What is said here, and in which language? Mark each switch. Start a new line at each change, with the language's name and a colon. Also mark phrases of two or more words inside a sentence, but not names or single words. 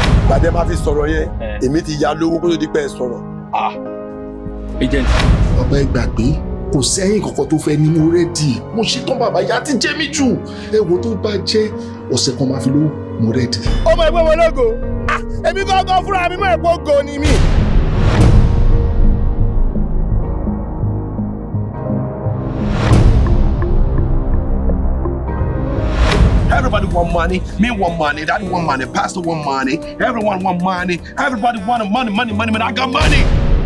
Yoruba: bàdé máa fi sọ̀rọ̀ yẹn èmi ti ya lówó kó tó di pẹ́ sọ̀rọ̀. agent. bàbá ẹ gbàgbé kò sẹ́yìn kankan tó fẹ́ ní mo rẹ́dì mo ṣetán bàbá yá ti jẹ́ mi jù ẹ wo tó bá jẹ́ ọ̀sẹ̀ kan máa fi lówó mo rẹ́dì. ọmọ ẹgbẹ́ wọn lógo èmi gángan fúnra mi mọ̀ ẹ̀pọ̀ go ni mí.
Nigerian Pidgin: Everybody want money, me want money, daddy want money, pastor want money, everyone want money, everybody want money, money, money, money, I got money.